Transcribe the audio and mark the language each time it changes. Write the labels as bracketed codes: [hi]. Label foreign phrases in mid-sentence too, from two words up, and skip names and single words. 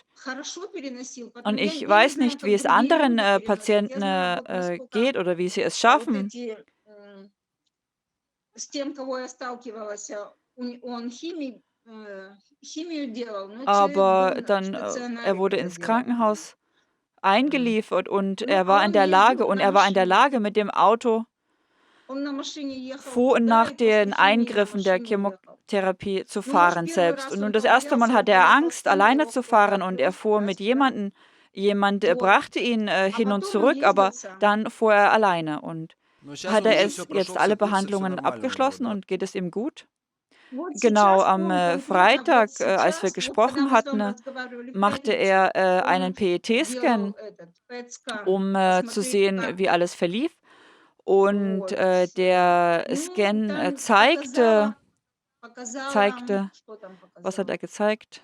[de] Und ich weiß nicht, wie es anderen, Patienten, geht oder wie sie es schaffen, aber dann, er wurde ins Krankenhaus eingeliefert und er war in der Lage, mit dem Auto vor und nach den Eingriffen der Chemotherapie zu fahren selbst. Und nun das erste Mal hatte er Angst, alleine zu fahren und er fuhr mit jemandem. Jemand, brachte ihn, hin und zurück, aber dann fuhr er alleine. Und [ru] Но сейчас [de] hat [ru] он [de] er [ru] уже [de] es [ru] все [de] jetzt [ru] прошел, [de] alle [ru] все курсы, все [de] Behandlungen [ru] нормально у него, [de] abgeschlossen [ru] да? [de] und geht es ihm gut? Genau, am, Freitag, als wir gesprochen hatten, machte er, einen PET-Scan, um, zu sehen, wie alles verlief. Und, der Scan, zeigte was hat er gezeigt?